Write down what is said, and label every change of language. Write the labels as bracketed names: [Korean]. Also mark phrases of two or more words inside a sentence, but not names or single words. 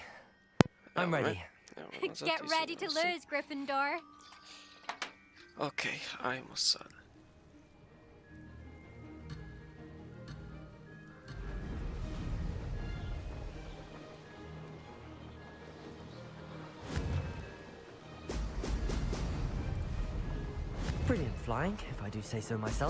[English] I'm ready. Get ready to lose, Gryffindor. [Bosnian] Okej, ajmo sad. [English] Brilliant flying, if I do say so myself.